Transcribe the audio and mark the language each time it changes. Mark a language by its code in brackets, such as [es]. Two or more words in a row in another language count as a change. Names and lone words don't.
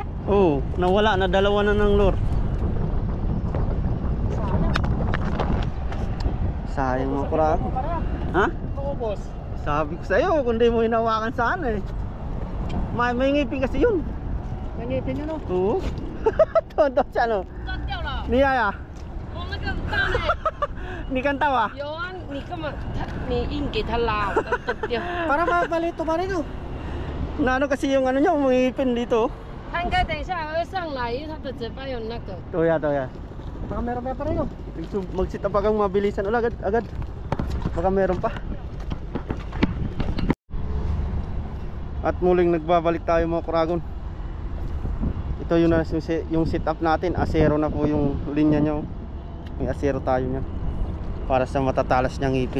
[tl] Oo, nawala na, dalawa na ng lure. Sayang mga kuragon. Ha? Oo boss. Sabi ko sa'yo, kung di mo hinawakan sana eh. May ngipin kasi yun. Nangipin yun oh. Oo. Tonto siya no. [zh] 断掉了。 [tl] Niyaya, [zh] 我那个大呢？ [tl] ni Kantawa. [zh] 有啊，你干嘛？你硬给他拉，我断掉。 [tl] Para mabalito pa rin oh. Na ano kasi yung ano niya, umingipin dito. [zh] 他应该等一下还会上来，因为他的嘴巴有那个。 [tl] Toya. Baka meron pa rin oh. Mag- [en] sit up [tl] agad, mabilisan ulit agad. Baka meron pa. At muling nagbabalik tayo mga kuragon. Ito yung [en] sit up [tl] natin. Asero na po yung linya nyo. May asero tayo niyan para sa matatalas niyang ngipin.